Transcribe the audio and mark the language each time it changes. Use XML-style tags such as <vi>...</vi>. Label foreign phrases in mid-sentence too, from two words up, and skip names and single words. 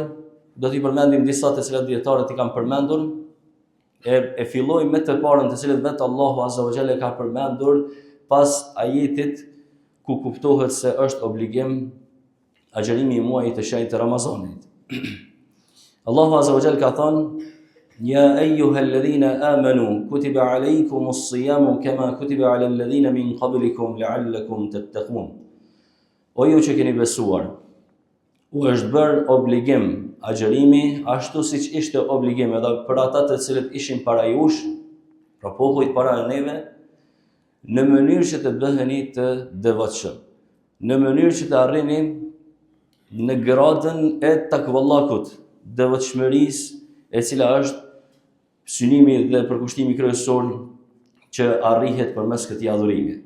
<sq>Do t'i përmendim disa të cilat dietarët i kanë përmendur. E filloj me të parën të cilët vetë Allahu</sq> <ar>عز وجل</ar> <sq>ka përmendur pas ajetit ku kuptohet se është obligim agjërimi i muajit të shenjtë të Ramazanit. Allahu</sq> <ar>عز وجل</ar> <sq>ka thënë:</sq> <ar>"يا أيها الذين آمنوا كتب عليكم الصيام كما كتب على الذين من قبلكم لعلكم تتقون."</ar> <sq>O ju që keni besuar, u është bërë obligim agjërimi ashtu siç ishte obligim edhe për ata të cilët ishin para jush, pra popujt para neve, në mënyrë që të bëheni të devotshëm, në mënyrë që të arrini në gradën e takvallakut, devotshmërisë, e cila është synimi dhe përkushtimi kryesor që arrihet përmes këtij adhurimi.</sq>